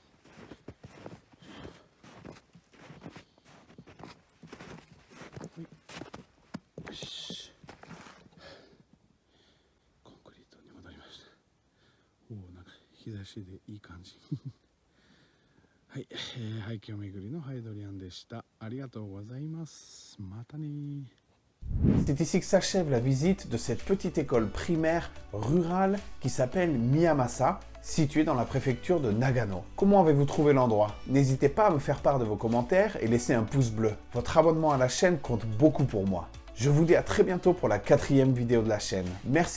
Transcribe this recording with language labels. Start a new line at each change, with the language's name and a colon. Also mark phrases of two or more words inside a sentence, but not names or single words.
Japanese: よし、コンクリートに戻りました。おお、なんか日差しでいい感じはい、廃墟巡りのハイドリアンでした。ありがとうございます。またね。
French: C'est ici que s'achève la visite de cette petite école primaire rurale qui s'appelle Miyamasa, située dans la préfecture de Nagano. Comment avez-vous trouvé l'endroit? N'hésitez pas à me faire part de vos commentaires et laisser un pouce bleu. Votre abonnement à la chaîne compte beaucoup pour moi. Je vous dis à très bientôt pour la 4e vidéo de la chaîne.